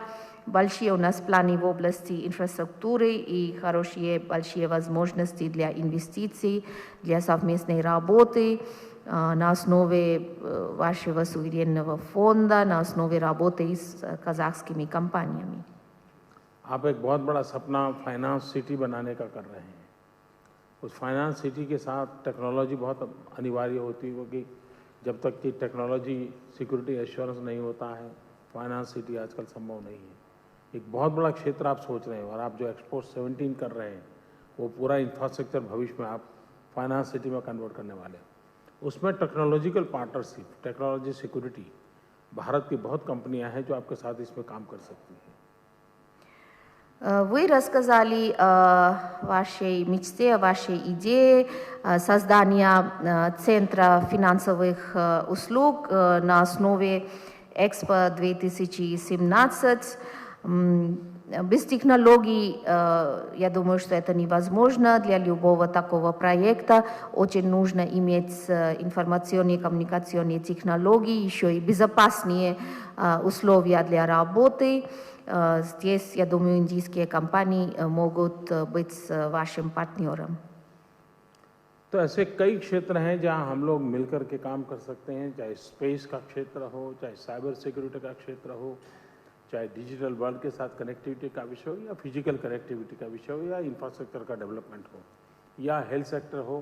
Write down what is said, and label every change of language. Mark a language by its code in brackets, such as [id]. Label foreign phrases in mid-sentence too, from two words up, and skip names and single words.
[ru] Большие у нас планы в области инфраструктуры и хорошие большие возможности для инвестиций, для совместной работы на основе вашего суверенного фонда, на основе работы с казахскими компаниями. [hi] आप एक बहुत बड़ा सपना [en] finance city [hi] बनाने का कर रहे हैं। उस [en] finance city [hi] के साथ टेक्नोलॉजी बहुत अनिवार्य होती है, क्योंकि जब तक कि [en] technology security assurance [hi] नहीं होता है, [en] finance city [hi] आजकल संभव नहीं है। एक बहुत बड़ा क्षेत्र आप सोच रहे हैं और आप जो एक्सपोर्ट 17 कर रहे हैं वो पूरा इंफ्रास्ट्रक्चर भविष्य में आप [en] finance city [hi] में कन्वर्ट करने वाले हैं। उसमें [en] technological partnership, technology security, [hi] भारत की बहुत कंपनियां हैं जो आपके साथ इसमें काम कर सकती हैं। [ru] Вы рассказали о вашей мечте, о вашей идее создания Центра финансовых услуг на основе Экспо 2017. Без технологий, я думаю, что это невозможно для любого такого проекта. Очень нужно иметь информационные и коммуникационные технологии, еще и безопасные условия для работы. Здесь, я думаю, индийские компании могут быть вашим партнером. [hi] तो ऐसे कई क्षेत्र हैं जहां हम लोग मिलकर के काम कर सकते हैं, चाहे स्पेस का क्षेत्र हो, चाहे [en] cyber security [hi] का क्षेत्र हो, चाहे [en] digital world [hi] के साथ कनेक्टिविटी का विषय हो, या [en] physical connectivity [hi] का विषय हो, या इंफ्रास्ट्रक्चर का डेवलपमेंट हो, या [en] health sector [hi] हो।